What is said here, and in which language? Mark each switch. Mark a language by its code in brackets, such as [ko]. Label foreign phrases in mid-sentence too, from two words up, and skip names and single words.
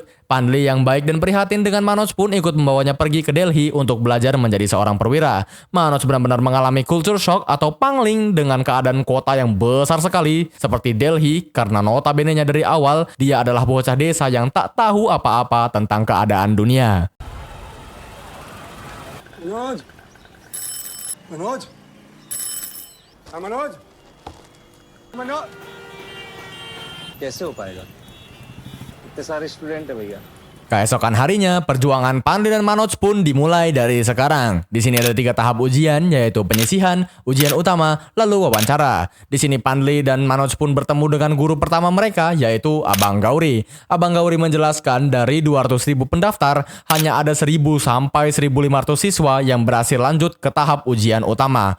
[id] Panle yang baik dan prihatin dengan Manoj pun ikut membawanya pergi ke Delhi untuk belajar menjadi seorang perwira. Manoj benar-benar mengalami [en] culture shock [id] atau pangling dengan keadaan kota yang besar sekali seperti Delhi karena notabene-nya dari awal dia adalah bocah desa yang tak tahu apa-apa tentang keadaan dunia. [hi] मनोज मनोज हाँ मनोज मनोज कैसे हो पाएगा? इतने सारे स्टूडेंट है भैया। [id] Keesokan harinya, perjuangan Panle dan Manoj pun dimulai dari sekarang. Di sini ada 3 tahap ujian, yaitu penyisihan, ujian utama, lalu wawancara. Di sini Panle dan Manoj pun bertemu dengan guru pertama mereka, yaitu Abang Gauri. Abang Gauri menjelaskan dari 200.000 pendaftar, hanya ada 1.000 sampai 1.500 siswa yang berhasil lanjut ke tahap ujian utama.